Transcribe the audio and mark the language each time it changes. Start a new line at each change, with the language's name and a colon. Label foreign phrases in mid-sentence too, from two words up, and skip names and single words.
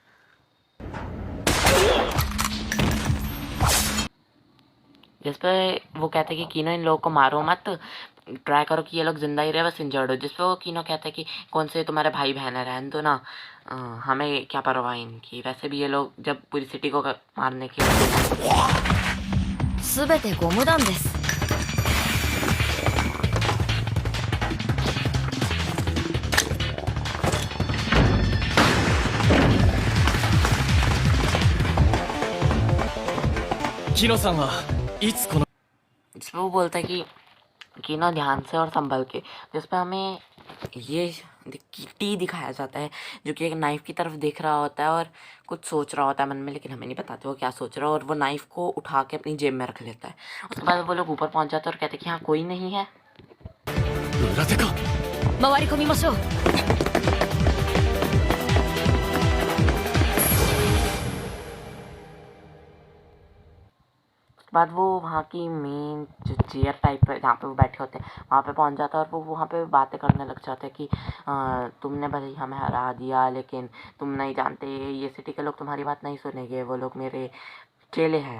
Hindi: जिस पे वो कहते हैं कि कीनो इन लोगों को मारो मत, ट्राई करो कि ये लोग जिंदा ही रहे, बस इंजर्ड हो। जिस पे वो कीनो कहता है कि कौन से तुम्हारे भाई बहन है, रहने दो ना, हमें क्या परवाह इनकी, वैसे भी ये लोग जब पूरी सिटी को मारने के लिए
Japanese: 全てゴム弾です。キノさんはいつこの
Hindi: जिसपे वो बोलता है कि ना ध्यान से और संभल के। जिसपे हमें ये टी दिखाया जाता है जो कि एक नाइफ की तरफ देख रहा होता है और कुछ सोच रहा होता है मन में, लेकिन हमें नहीं बताते वो क्या सोच रहा है, और वो नाइफ को उठा के अपनी जेब में रख लेता है। उसके बाद वो लोग ऊपर पहुंच जाते हैं और कहते हैं कि हाँ कोई नहीं है।
Japanese: 裏手か。回り込みましょう。
Hindi: उसके बाद वो वहाँ की मेन जो
English: chair type
Hindi: है जहाँ पे वो बैठे होते हैं वहाँ पे पहुँच जाता है और वो वहाँ पे बातें करने लग जाते हैं कि तुमने भले ही हमें हरा दिया, लेकिन तुम नहीं जानते ये सिटी के लोग तुम्हारी बात नहीं सुनेंगे, वो लोग मेरे चेले हैं।